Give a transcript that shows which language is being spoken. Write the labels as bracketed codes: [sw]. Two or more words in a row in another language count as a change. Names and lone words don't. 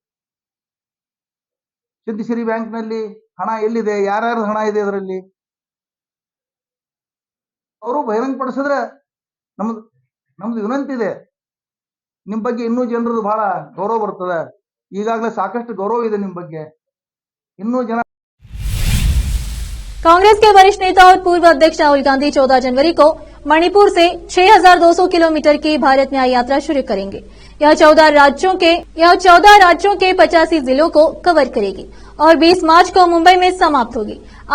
[kn] ಸಿದ್ಧಶ್ರೀ ಬ್ಯಾಂಕ್ ನಲ್ಲಿ ಹಣ ಎಲ್ಲಿದೆ? ಯಾರ್ಯಾರ ಹಣ ಇದೆ ಅದರಲ್ಲಿ? ಅವರು ಬಹಿರಂಗ ಪಡಿಸಿದ್ರೆ ನಮ್ದು ವಿನಂತಿ ಇದೆ, ನಿಮ್ ಬಗ್ಗೆ ಇನ್ನೂ ಜನರದು ಬಹಳ ಗೌರವ ಬರ್ತದೆ। ಈಗಾಗಲೇ ಸಾಕಷ್ಟು ಗೌರವ ಇದೆ ನಿಮ್ ಬಗ್ಗೆ, ಇನ್ನೂ ಜನ। [hi] कांग्रेस के वरिष्ठ नेता और पूर्व अध्यक्ष राहुल गांधी 14 जनवरी को मणिपुर से 6,200 किलोमीटर की भारत न्याय यात्रा शुरू करेंगे। यह 14 राज्यों के 85 जिलों को कवर करेगी और 20 मार्च को मुंबई में समाप्त होगी।